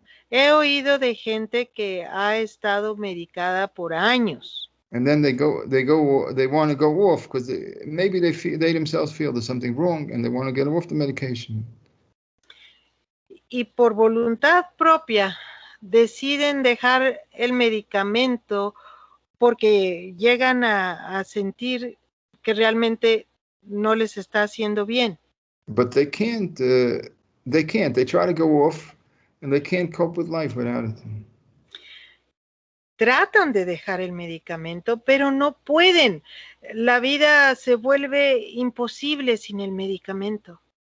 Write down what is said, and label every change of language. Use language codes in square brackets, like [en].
[es] He oído de gente que ha estado medicada por años. [en] And then they want to go off because maybe they themselves feel there's something wrong, and they want to get off the medication. [es] Y por voluntad propia deciden dejar el medicamento porque llegan a sentir que realmente no les está haciendo bien. [en] But they can't. They try to go off, and they can't cope with life without it. [es] Tratan de dejar el medicamento, pero no pueden. La vida se vuelve imposible sin el medicamento.